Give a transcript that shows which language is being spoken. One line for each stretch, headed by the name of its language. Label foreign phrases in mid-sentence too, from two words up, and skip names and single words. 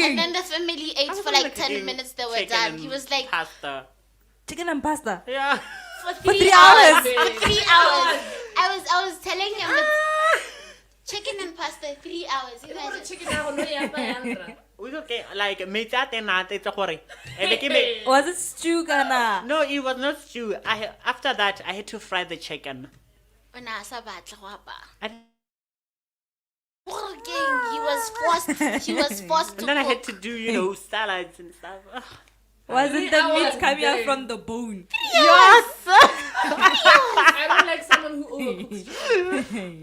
English: And then the family ate for like 10 minutes. They were Chicken done. and He was like, pasta. Chicken and pasta. Yeah. for For 3 3 hours. hours. For 3 hours. I was telling him it's chicken and pasta 3 hours. You know what a Imagine. chicken now, no, yeah, We okay, like
Tswana: metsi a teng a ate gore. Ebe ke be-
English: Was it stew, Ghana? No, it was not stew. After that I had to fry the chicken.
Tswana: O ne a sa batle go apaya.
English: And He was forced to and then I had cook. to do, salads and stuff. Ugh. Was it the hours meat coming out day. from the bone? Yes! I don't like someone who overcooks.